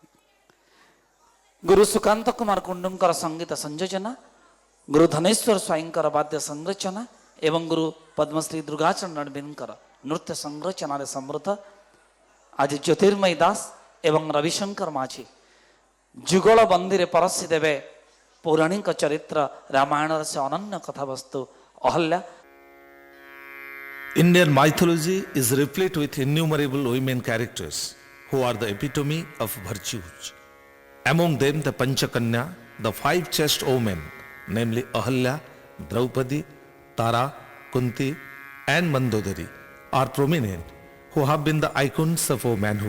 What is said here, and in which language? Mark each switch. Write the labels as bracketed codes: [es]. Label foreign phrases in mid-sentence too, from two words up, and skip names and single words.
[or] ଗୁରୁ ସୁକାନ୍ତ କୁମାର କୁଣ୍ଡୁଙ୍କର ସଙ୍ଗୀତ ସଂଯୋଜନା, ଗୁରୁ ଧନେଶ୍ୱର ସ୍ୱାଇଁଙ୍କର ବାଦ୍ୟ ସଂରଚନା ଏବଂ ଗୁରୁ ପଦ୍ମଶ୍ରୀ ଦୁର୍ଗାଚରଣ ରଣବୀରଙ୍କର ନୃତ୍ୟ ସଂରଚନାରେ ସମୃଦ୍ଧ ଆଜି ଜ୍ୟୋତିର୍ମୟୀ ଦାସ ଏବଂ ରବିଶଙ୍କର ମାଝୀ ଯୁଗଳ ବନ୍ଦୀରେ ପରସି ଦେବେ ପୌରାଣିକ ଚରିତ୍ର ରାମାୟଣର ସେ ଅନନ୍ୟ କଥାବସ୍ତୁ ଅହଲ୍ୟା। [en] Indian mythology is replete with innumerable women characters who are the epitome of virtues. Among them, the Panchakanya, the five chaste women, namely Ahalya, Draupadi, Tara, Kunti, and Mandodari, are prominent, who have been the icons of womanhood.